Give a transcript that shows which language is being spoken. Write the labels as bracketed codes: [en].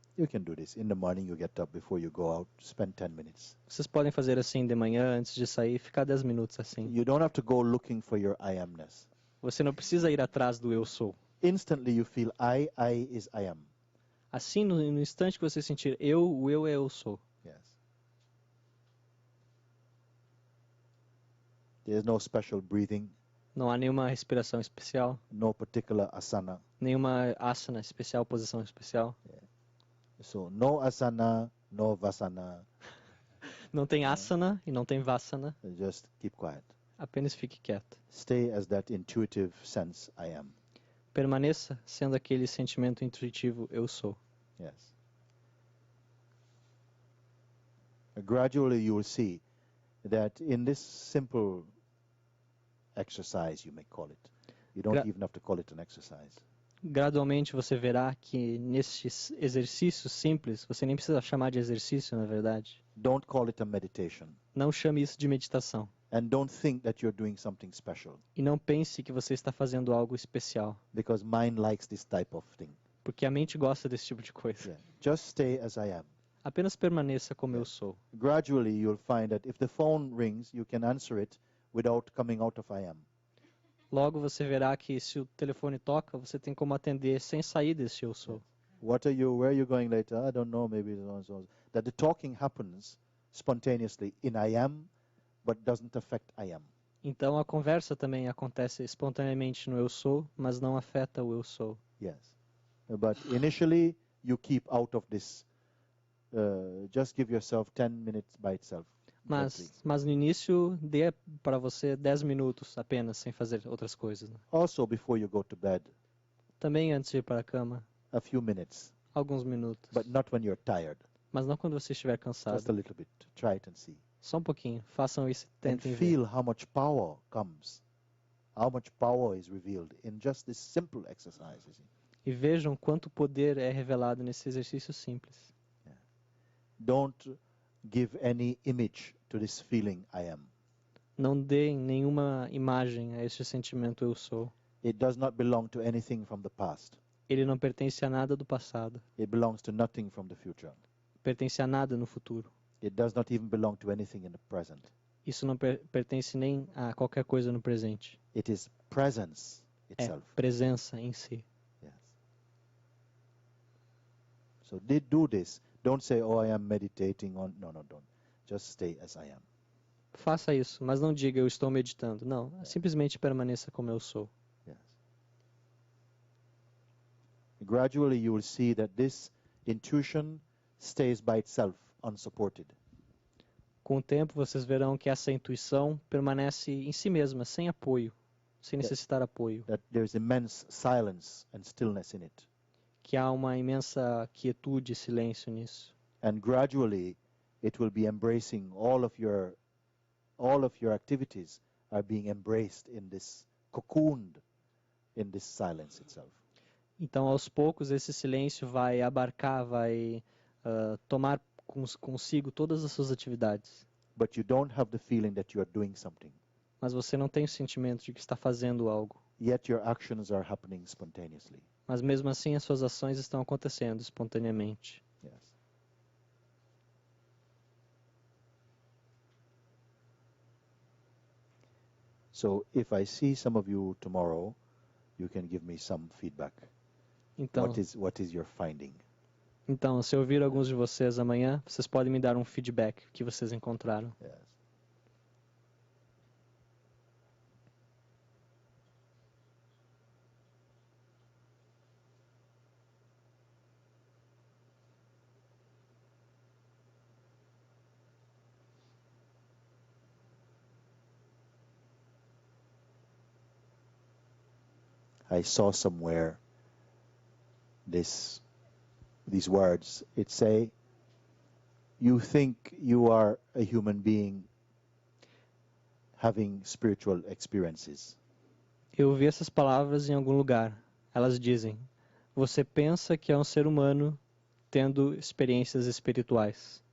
[en] You can do this. In the morning you get up before you go out, spend 10 minutes. [pt] Vocês podem fazer assim de manhã, antes de sair, ficar 10 minutos assim. [en] You don't have to go looking for your I amness. [pt] Você não precisa ir atrás do eu sou. [en] Instantly you feel I is I am. [pt] Assim, no instante que você sentir o eu é eu sou. [en] Yes. There's no special breathing, [pt] Não há nenhuma respiração especial, [en] no particular asana. [pt] nenhuma asana especial, posição especial. [en] So no asana, no vasana. [pt] Não tem asana e não tem vasana. [en] Just keep quiet. [pt] Apenas fique quieto. [en] Stay as that intuitive sense I am. [pt] Permaneça sendo aquele sentimento intuitivo eu sou. [en] Yes. Gradually you will see that in this simple exercise, you may call it. You don't even have to call it an exercise. [pt] Gradualmente você verá que nesses exercícios simples, você nem precisa chamar de exercício, na verdade. [en] Don't call it a meditation. [pt] Não chame isso de meditação. [en] And don't think that you're doing something special. [pt] E não pense que você está fazendo algo especial, [en] Because mind likes this type of thing. [pt] porque a mente gosta desse tipo de coisa. [en] Yeah. Just stay as I am. [pt] Apenas permaneça como eu sou. [en] Gradually you'll find that if the phone rings, you can answer it without coming out of I am. [pt] Logo você verá que se o telefone toca, você tem como atender sem sair desse eu sou. [en] What are you, where are you going later? I don't know, maybe so and so. That the talking happens spontaneously in I am, but doesn't affect I am. [pt] Então a conversa também acontece espontaneamente no eu sou, mas não afeta o eu sou. [en] Yes. But initially, you keep out of this. Just give yourself 10 minutes by itself. gently. [pt] Mas no início, dê para você 10 minutos apenas, sem fazer outras coisas. Né? [en] Also, before you go to bed, [pt] Também antes de ir para a cama, [en] a few minutes. [pt] alguns minutos. [en] But not when you're tired. [pt] Mas não quando você estiver [en] Just a [pt] cansado. [en] little bit. Try it and see. [pt] Só um pouquinho. Façam isso e [en] And [pt] tentem ver. [en] feel how much power comes. How much power is revealed in just this simple exercise. You see. [pt] E vejam quanto poder é revelado nesse exercício simples. [en] Don't give any image to this feeling I am. [pt] Não deem nenhuma imagem a este sentimento eu sou. [en] It does not belong to anything from the past. [pt] Ele não pertence a nada do passado. [en] It belongs to nothing from the future. [pt] Pertence a nada no futuro. [en] It does not even belong to anything in the present. [pt] Isso não pertence nem a qualquer coisa no presente. [en] It is presence [pt] É [en] itself. [pt] presença em si. [en] Yes. So they do this. Don't say, "Oh, I am meditating on." No, don't. Just stay as I am. [pt] Faça isso, mas não diga eu estou meditando. Não, simplesmente permaneça como eu sou. [en] Yes. Gradually, you will see that this intuition stays by itself, unsupported. [pt] Com o tempo, vocês verão que essa intuição permanece em si mesma, sem apoio, sem necessitar apoio. [en] That there is immense silence and stillness in it. [pt] Que há uma imensa quietude e silêncio nisso. [en] And gradually, it will be embracing all of your activities are being embraced in this, cocooned in this silence itself. [pt] Então, aos poucos, esse silêncio vai abarcar, vai tomar consigo todas as suas atividades. [en] But you don't have the feeling that you are doing something. [pt] Mas você não tem o sentimento de que está fazendo algo. [en] Yet your actions are happening spontaneously. [pt] Mas mesmo assim, as suas ações estão acontecendo espontaneamente. [en] Yes. So if I see some of you tomorrow, you can give me some feedback. [pt] Então, [en] what is your finding? [pt] então, se eu ouvir alguns de vocês amanhã, vocês podem me dar um feedback que vocês encontraram. [en] Yes. I saw somewhere these words. It say, you think you are a human being having spiritual experiences. [pt] Eu ouvi essas palavras em algum lugar. Elas dizem: você pensa que é um ser humano tendo experiências espirituais,